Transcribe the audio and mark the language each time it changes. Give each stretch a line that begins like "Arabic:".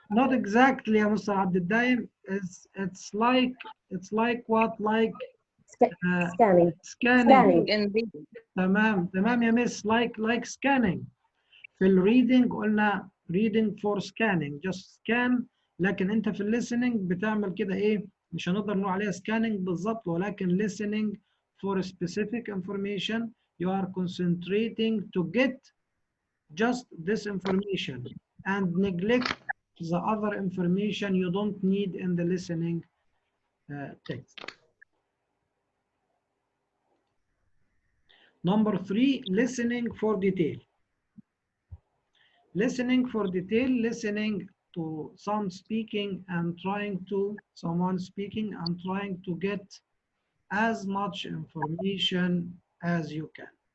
English: Not exactly, Mr. Abdel. It's like what? Like Scanning. scanning. And reading.
Arabic: تمام يا مس.
English: like scanning.
Arabic: في الريدنج قلنا
English: reading for scanning, just scan.
Arabic: لكن انت في الليسننج بتعمل كده ايه؟ مش هنقدر نقول عليها scanning بالظبط، ولكن
English: listening for specific information. You are concentrating to get just this information and neglect the other information you don't need in the listening text. Number three, listening for detail. Listening for detail, listening to someone speaking and trying to get as much information as you can.